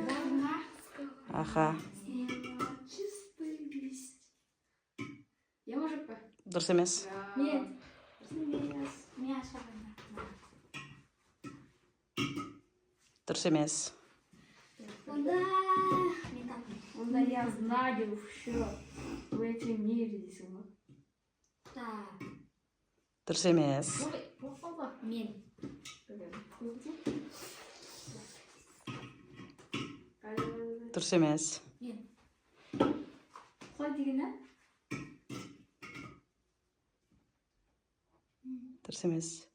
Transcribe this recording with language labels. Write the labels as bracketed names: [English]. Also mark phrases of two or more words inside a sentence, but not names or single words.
[Kazakh] Аха. Дұрыс емес. Дұрыс емес. Онда [Russian] я знаю все в этом мире [Kazakh] дейсің ғой. Дұрыс емес. Мен. Дұрыс емес. Қалай деген, ә? Дұрыс емес.